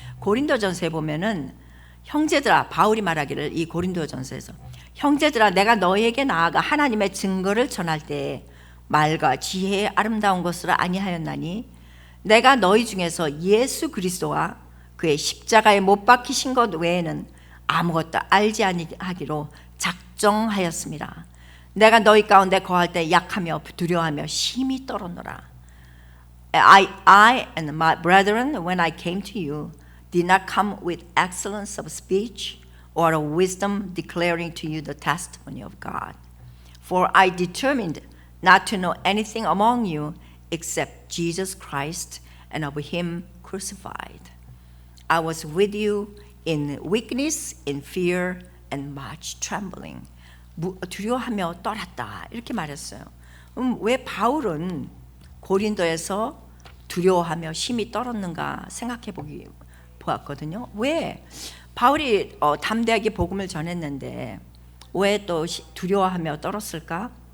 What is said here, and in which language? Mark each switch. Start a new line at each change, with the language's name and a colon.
Korean: 고린도전서에 보면은 형제들아, 바울이 말하기를, 이 고린도전서에서 형제들아, 내가 너희에게 나아가 하나님의 증거를 전할 때 말과 지혜의 아름다운 것으로 아니하였나니 내가 너희 중에서 예수 그리스도와 그의 십자가에 못 박히신 것 외에는 아무것도 알지 아니하기로 작정하였습니다. 내가 너희 가운데 거할 때 약하며 두려워하며 심히 떨었노라.
English: I and my brethren, when I came to you, did not come with excellence of speech or of wisdom declaring to you the testimony of God. For I determined not to know anything among you except Jesus Christ and of him crucified. I was with you in weakness, in fear, and much trembling.
Korean: 두려워하며 떨었다 이렇게 말했어요. 왜 바울은 고린도에서 두려워하며 심히 떨었는가 생각해 보았거든요. 왜 바울이 담대하게 복음을 전했는데 왜 또 두려워하며 떨었을까?